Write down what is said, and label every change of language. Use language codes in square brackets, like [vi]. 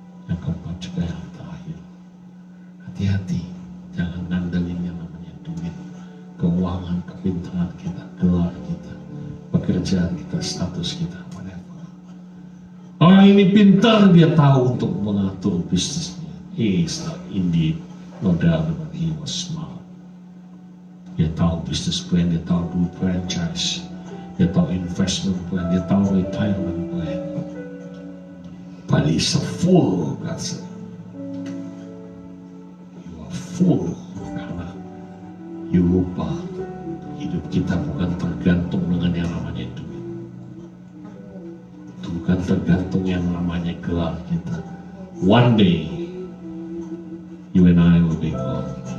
[id] Yang keempat juga yang terakhir, hati-hati, jangan ngandelin yang namanya duit, keuangan, kepintaran kita, gelar kita, pekerjaan kita, status kita, whatever. Orang ini pintar, dia tahu untuk mengatur bisnisnya. [en] He is not indeed, no doubt about it, he was smart. [id] Dia tahu bisnis plan, dia tahu duit franchise, dia tahu investment plan, dia tahu retirement plan. [en] But he's a fool, God said. You are fool, [id] karena [en] you [id] lupa hidup kita bukan tergantung dengan yang namanya duit. Bukan tergantung yang namanya gelar kita. [en] One day, you and I will be gone.